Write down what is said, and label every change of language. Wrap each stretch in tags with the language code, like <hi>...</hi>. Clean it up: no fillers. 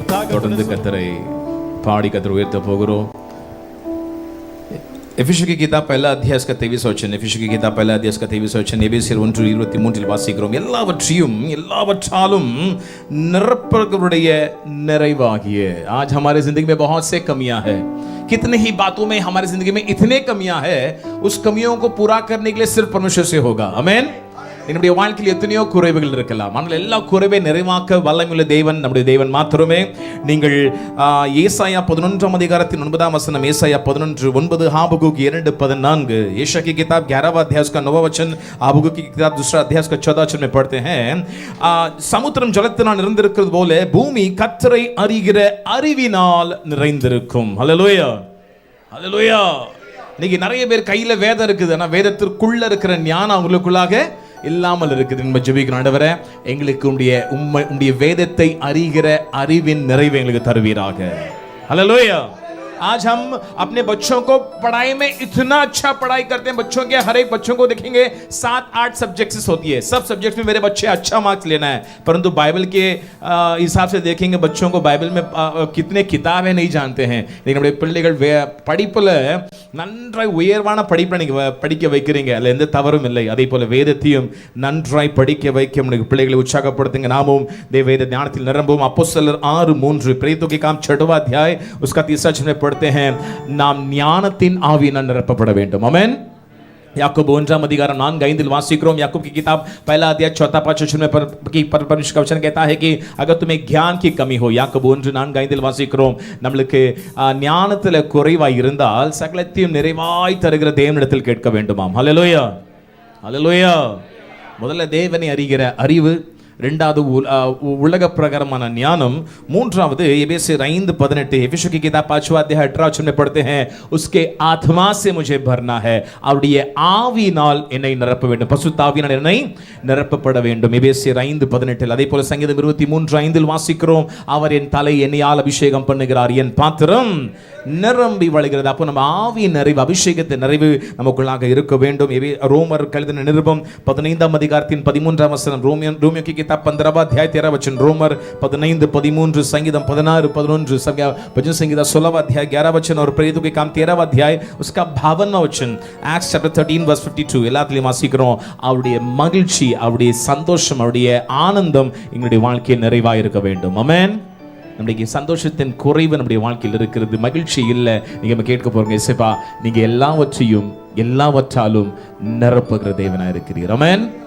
<ta>தொடர்ந்து கர்த்தரை பாடி கர்த்தரை உயர்த்த போகிறோம்.</ta> <hi>எபிசு की किताब पहला अध्याय का 23 वचन, एफिसु की किताब पहला अध्याय का 23 वचन,</hi> <ta>எபேசியர் 1:23 வாசிக்கிறோம். எல்லாவற்றையும் எல்லாவற்றாலும் நிரப்புகிறவருடைய நிறைவாகிய.</ta> <hi>आज हमारे जिंदगी में बहुत से कमियां हैं, कितने ही बातों में हमारी जिंदगी में इतने कमियां हैं, उस कमियों को पूरा करने के लिए सिर्फ परमेश्वर से होगा. आमेन.</hi> <ta>நம்முடைய வாழ்க்கையில் எத்தனையோ குறைவுகள் இருக்கலாம், ஆனால் எல்லா குறைவை நிறைவாக்க வல்லமையுள்ள தேவன் நம்முடைய தேவன் மாத்திரமே. நீங்கள் ஏசாயா 11 அதிகாரத்தின் 9 வசனம், ஏசாயா 11:9,</ta> <hi>हाबकुक 2:14, यशायाह की किताब 11वां अध्याय का 9वां वचन, हाबकुक की किताब 2वां अध्याय का 14वां वचन में पढ़ते हैं,</hi> <ta>சமுத்திரம் ஜலத்தினால் நிறைந்திருக்கிறது போல பூமி கர்த்தரை அறிகிற அறிவினால் நிறைந்திருக்கும். ஹல்லேலூயா, ஹல்லேலூயா. இன்னைக்கு நிறைய பேர் கையில வேதம் இருக்குது, ஆனா வேதத்திற்குள்ள இருக்கிற ஞானம் அவங்களுக்குள்ளாக இல்லாமல் இருக்குது. நம்ம ஜெபிக்கிறோம், ஆண்டவரே எங்களுக்கு உம்முடைய வேதத்தை அறிகிற அறிவின் நிறைவை எங்களுக்கு தருவீராக. ஹல்லேலூயா.</ta> <hi>आज हम अपने बच्चों को पढ़ाई में इतना अच्छा पढ़ाई करते हैं, बच्चों के हर एक बच्चों को देखेंगे 7-8 सब्जेक्ट्स होती है, सब सब्जेक्ट्स में मेरे बच्चे अच्छा मार्क्स लेना है, परंतु बाइबल के हिसाब से देखेंगे बच्चों को बाइबल में कितने किताबें नहीं जानते हैं.</hi> <ta>लेकिन நம்முடைய பிள்ளைகள் படிப்புல நன்றாய் உயர்வான படிப்பை நீங்க படிக்க வைக்கிறீங்க, அதுல எந்த தவறும் இல்லை. அதே போல வேதத்தையும் நன்றாய் படிக்க வைக்க நம்முடைய பிள்ளைகளை உற்சாகப்படுத்துங்க. நாமும் வேத ஞானத்தில் நிரம்புவோம். அப்போஸ்தலர் 6:3,</ta> <hi>प्रेरितों के काम 6वां अध्याय उसका 3वां वचन पढ़ते हैं,</hi> <ta>நாம் ஞானத்தின் ஆவியினால் நிரப்பப்பட வேண்டும். ஆமென்.</ta> <hi>याकूब 1 अधिकाரம் 4-5 वासिக்கிறோம். याकूब की किताब पहला अध्याय 4-5 वचन में परमेश्वर का वचन कहता है कि अगर तुम्हें ज्ञान की कमी हो, याकूब 1:4-5</hi> <ta>வாசிக்கிறோம், நம்மளுக்கு ஞானத்துல குறைவாய் இருந்தால் சகலத்தையும் நிறைவாய் தருகிற தேவனிடத்தில் கேட்க வேண்டுமாம். ஹல்லேலூயா, ஹல்லேலூயா. முதல்ல தேவனை அறிகிற அறிவு, இரண்டாவது உலக பிரகாரமான ஞானம், மூன்றாவது எபேசியர் 5:18, எபிசு</ta> <hi>की किताब 5वां अध्याय 18 वचन में पढ़ते हैं, उसके आत्मा से मुझे भरना है,</hi> <ta>அவருடைய ஆவியினால் என்னை நிரப்ப வேண்டும், பரிசுத்த ஆவியினால் என்னை நிரப்பப்பட வேண்டும். எபேசியர் 5:18. அதே போல சங்கீதம் 23:5 வாசிக்கிறோம், அவர் என் தலை எண்ணெயால் அபிஷேகம் பண்ணுகிறார், என் பாத்திரம் நிரம்பி வழிகிறது. அப்போ நம்ம ஆவியின் நிறைவு, அபிஷேகத்தின் நிறைவு நமக்குள்ளாக இருக்க வேண்டும். ரோமர் எழுதின நிருபம் 15 அதிகாரத்தின் 13 வசனம்,</ta> <hi>ரோமியோ की किताब 15वां अध्याय 13 वचन, रोमर 15:13, संगीतम 16:11, भजन संगीता 16वां अध्याय 11 वचन और प्रेरितों के काम 13वां अध्याय उसका 52वां वचन, एक्ट्स चैप्टर 13 वर्स 52.</hi> <ta>எல்லாத்திலையும் வாசிக்கிறோம், அவருடைய மகிழ்ச்சி, அவருடைய சந்தோஷம், அவருடைய ஆனந்தம் எங்களுடைய வாழ்க்கையில் நிறைவாக இருக்க வேண்டும். ஆமென். நம்முடைய சந்தோஷத்தின் குறைவு நம்முடைய வாழ்க்கையில் இருக்கிறது, மகிழ்ச்சி இல்லை. நீங்க கேட்க போறீங்க, இயேசுப்பா நீங்க எல்லாவற்றையும் எல்லாவற்றாலும் நிரப்புகிற தேவனாக இருக்கிறீர். ஆமென்.</ta>